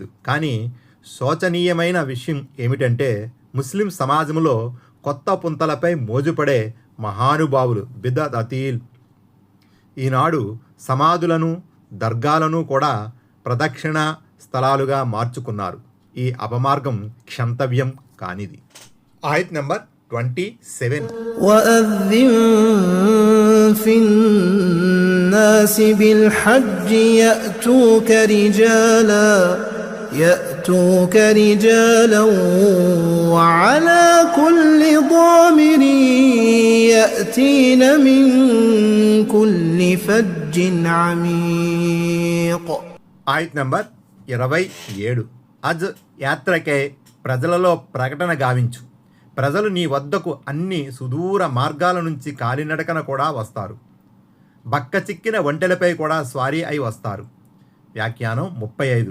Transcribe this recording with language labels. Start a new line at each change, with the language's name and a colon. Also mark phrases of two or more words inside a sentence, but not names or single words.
Telugu: కానీ శోచనీయమైన విషయం ఏమిటంటే ముస్లిం సమాజంలో కొత్త పుంతలపై మోజుపడే మహానుభావులు బిదఅతీల్ ఈనాడు సమాధులను, దర్గాలను కూడా ప్రదక్షిణ స్థలాలుగా మార్చుకున్నారు. ఈ అపమార్గం క్షంతవ్యం కానిది. ఆయత్ నంబర్ 27.
Arabic: وأذن في الناس بالحج يأتوك رجالا وعلى كل ضامر يأتين من كل فج عميق.
Telugu: ఆయత్ నంబర్ 27. అజ్ యాత్రకై ప్రజలలో ప్రకటన గావించు. ప్రజలు నీ వద్దకు అన్ని సుదూర మార్గాల నుంచి కాలినడకన కూడా వస్తారు. బక్క చిక్కిన ఒంటెలపై కూడా స్వారీ అయి వస్తారు. వ్యాఖ్యానం 35.